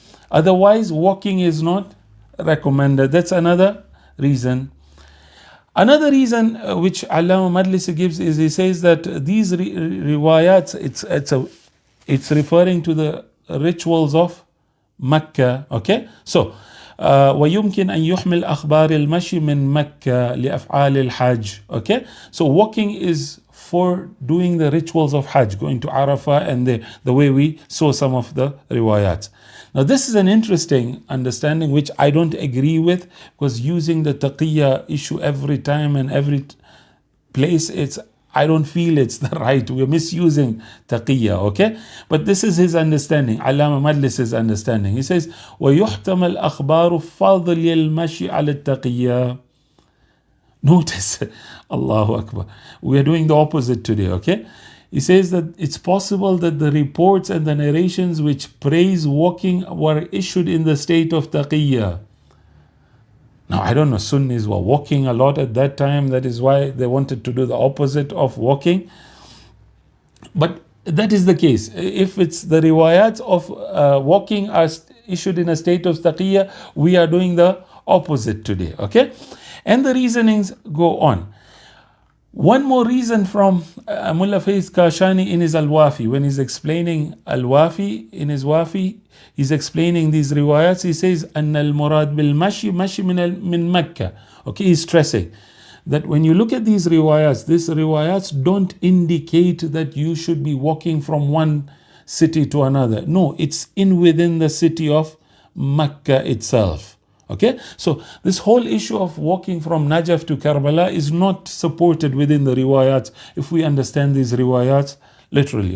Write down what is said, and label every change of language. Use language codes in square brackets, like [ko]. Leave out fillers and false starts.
[en] Otherwise, walking is not recommended. That's another reason. Another reason which Allama Majlisi gives is he says that these riwayats, it's referring to the rituals of Mecca. Okay, so [ar] ويمكن أن يحمل أخبار المشي من مكة لأفعال الحج. [en] Okay, so walking is for doing the rituals of Hajj, going to Arafah and the way we saw some of the riwayats. Now this is an interesting understanding which I don't agree with, because using the taqiyya issue every time and every place, I don't feel it's the right. We're misusing taqiyya, okay? But this is his understanding, Allama Majlisi's understanding. He says, [ar] وَيُحْتَمَ الْأَخْبَارُ فَضْلِ الْمَشِي عَلَى التَّقِيَّةِ. [en] Notice, Allahu Akbar. We are doing the opposite today, okay? He says that it's possible that the reports and the narrations which praise walking were issued in the state of taqiyya. Now, I don't know, Sunnis were walking a lot at that time. That is why they wanted to do the opposite of walking. But that is the case. If it's the riwayats of walking are issued in a state of taqiyya, we are doing the opposite today. Okay? And the reasonings go on. One more reason from Mullah Faiz Kashani in his Al-Wafi, when he's explaining Al-Wafi, in his Wafi, he's explaining these riwayats. He says, [ar] أن المراد بالمشي مشي من Mecca. [en] Okay, he's stressing that when you look at these riwayats, these riwayats don't indicate that you should be walking from one city to another. No, it's within the city of Mecca itself. Okay, so this whole issue of walking from Najaf to Karbala is not supported within the riwayats if we understand these riwayats literally.